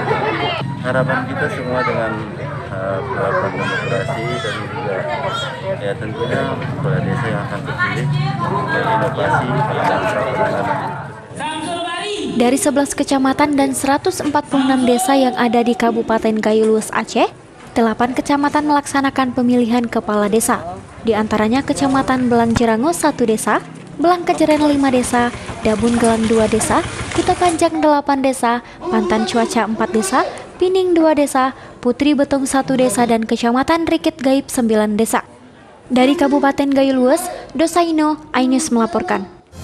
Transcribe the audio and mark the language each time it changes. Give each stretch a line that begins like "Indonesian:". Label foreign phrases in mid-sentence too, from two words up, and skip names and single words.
Indonesian: Harapan kita semua dengan penerapan demokrasi dan juga ya tentunya kepala desa yang akan terpilih dengan inovasi dan penanganan. Dari 11 kecamatan dan 146 desa yang ada di Kabupaten Gaya Luwes Aceh, 8 kecamatan melaksanakan pemilihan kepala desa. Di antaranya Kecamatan Belang Jerango 1 desa, Belang Kejeren 5 desa, Dabun Gelang 2 desa, Kuta Panjang 8 desa, Pantan Cuaca 4 desa, Pining 2 desa, Putri Betong 1 desa, dan Kecamatan Rikit Gaib 9 desa. Dari Kabupaten Gaya Luwes, Dosaino, iNews melaporkan.